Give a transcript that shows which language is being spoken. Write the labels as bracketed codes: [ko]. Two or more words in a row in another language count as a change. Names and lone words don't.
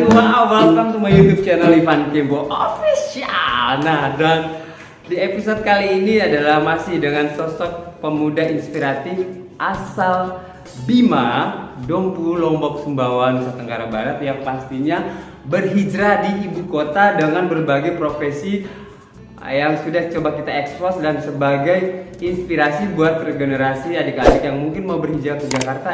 [en] Welcome to my YouTube channel Ivan Kempo Official. [id] Nah, dan di episode kali ini adalah masih dengan sosok pemuda inspiratif asal Bima, Dompu, Lombok, Sumbawa, Nusa Tenggara Barat yang pastinya berhijrah di ibu kota dengan berbagai profesi yang sudah coba kita ekspos dan sebagai inspirasi buat generasi adik-adik yang mungkin mau berhijrah ke Jakarta.